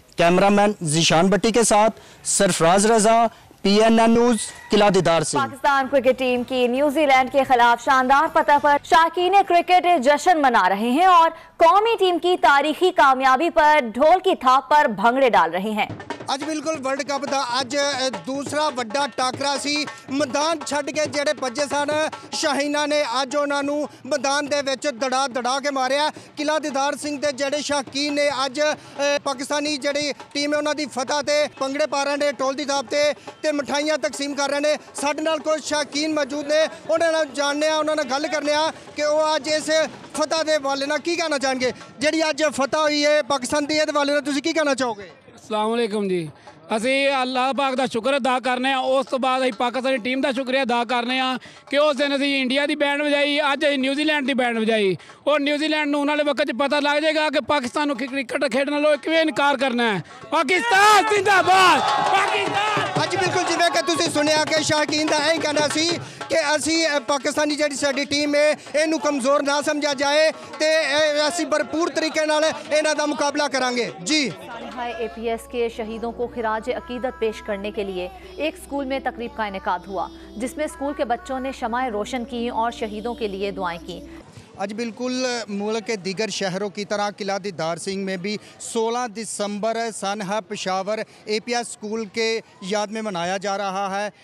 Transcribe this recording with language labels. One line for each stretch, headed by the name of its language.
Hindi: Cameraman Zeeshan भट्टी के साथ सरफराज रजा, PNN news, किला दीदार सिंह। पाकिस्तान क्रिकेट टीम की न्यूजीलैंड के खिलाफ शानदार फतह पर शाकीन क्रिकेट जश्न मना रहे हैं और कौमी टीम की तारीखी कामयाबी पर ढोल की थाप पर भंगड़े डाल रहे हैं।
Punjabi: ਅੱਜ ਬਿਲਕੁਲ ਵਰਲਡ ਕੱਪ ਦਾ ਅੱਜ ਦੂਸਰਾ ਵੱਡਾ ਟਾਕਰਾ ਸੀ। ਮੈਦਾਨ ਛੱਡ ਕੇ ਜਿਹੜੇ ਭੱਜੇ ਸਨ ਸ਼ਾਹੀਨਾਂ ਨੇ ਅੱਜ ਉਹਨਾਂ ਨੂੰ ਮੈਦਾਨ ਦੇ ਵਿੱਚ ਦੜਾ ਕੇ ਮਾਰਿਆ। ਕਿਲਾ ਦੀਦਾਰ ਸਿੰਘ ਦੇ ਜਿਹੜੇ ਸ਼ੌਕੀਨ ਨੇ ਅੱਜ ਪਾਕਿਸਤਾਨੀ ਜਿਹੜੀ ਟੀਮ ਹੈ ਉਹਨਾਂ ਦੀ ਫਤਹ ਤੇ ਭੰਗੜੇ ਪਾ ਰਹੇ ਨੇ ਢੋਲ ਦੀ ਥਾਪ ਤੇ ਮਠਾਈਆਂ ਤਕਸੀਮ ਕਰ ਰਹੇ ਨੇ। ਸਾਡੇ ਨਾਲ ਕੁਝ ਸ਼ੌਕੀਨ ਮੌਜੂਦ ਨੇ, ਉਹਨਾਂ ਨਾਲ ਜਾਣਦੇ ਆ, ਉਹਨਾਂ ਨਾਲ ਗੱਲ ਕਰਨੇ ਆ ਕਿ ਉਹ ਅੱਜ ਇਸ ਫਤਹ ਦੇ ਹਵਾਲੇ ਨਾਲ ਕੀ ਕਹਿਣਾ ਚਾਹਣਗੇ। ਜਿਹੜੀ ਅੱਜ ਫਤਹ ਹੋਈ ਹੈ ਪਾਕਿਸਤਾਨ ਦੀ, ਇਹਦੇ ਹਵਾਲੇ ਨਾਲ ਤੁਸੀਂ ਕੀ ਕਹਿਣਾ ਚਾਹੋਗੇ। अस्सलाम वालेकुम जी। ਅਸੀਂ ਅੱਲਾਹ ਪਾਕ ਦਾ ਸ਼ੁਕਰ ਅਦਾ ਕਰਨੇ ਆ। ਉਸ ਤੋਂ ਬਾਅਦ ਅਸੀਂ ਪਾਕਿਸਤਾਨੀ ਟੀਮ ਦਾ ਸ਼ੁਕਰੀਆ ਅਦਾ ਕਰਨੇ ਆ ਕਿ ਉਸ ਦਿਨ ਅਸੀਂ ਇੰਡੀਆ ਦੀ ਬੈਂਡ ਵਜਾਈ, ਅੱਜ ਅਸੀਂ ਨਿਊਜ਼ੀਲੈਂਡ ਦੀ ਬੈਂਡ ਵਜਾਈ ਔਰ ਨਿਊਜ਼ੀਲੈਂਡ ਨੂੰ ਉਹਨਾਂ ਦੇ ਵਕਤ 'ਚ ਪਤਾ ਲੱਗ ਜਾਏਗਾ ਕਿ ਪਾਕਿਸਤਾਨ ਨੂੰ ਕ੍ਰਿਕਟ ਖੇਡਣ ਨਾਲੋਂ ਕਿਵੇਂ ਇਨਕਾਰ ਕਰਨਾ ਹੈ। ਪਾਕਿਸਤਾਨ ਜ਼ਿੰਦਾਬਾਦ, ਪਾਕਿਸਤਾਨ। ਅੱਜ ਬਿਲਕੁਲ ਜਿਵੇਂ ਕਿ ਤੁਸੀਂ ਸੁਣਿਆ ਕਿ ਸ਼ੌਕੀਨ ਦਾ ਇਹ ਕਹਿਣਾ ਸੀ ਕਿ ਅਸੀਂ ਪਾਕਿਸਤਾਨੀ ਜਿਹੜੀ ਸਾਡੀ ਟੀਮ ਹੈ ਇਹਨੂੰ ਕਮਜ਼ੋਰ ਨਾ ਸਮਝਿਆ ਜਾਏ ਤੇ ਅਸੀਂ ਭਰਪੂਰ ਤਰੀਕੇ ਨਾਲ ਇਹਨਾਂ ਦਾ ਮੁਕਾਬਲਾ ਕਰਾਂਗੇ ਜੀ।
Hindi: APS के शहीदों को खिराज अकीदत पेश करने के लिए एक स्कूल में तकरीब का इनेकाद हुआ जिसमें स्कूल के बच्चों ने शमाएं रोशन की और शहीदों के लिए दुआएं की। आज बिल्कुल मुल्क के दीगर शहरों की तरह किला दीदार सिंह में भी 16 दिसंबर सनहा पेशावर APS स्कूल के याद में मनाया जा रहा है।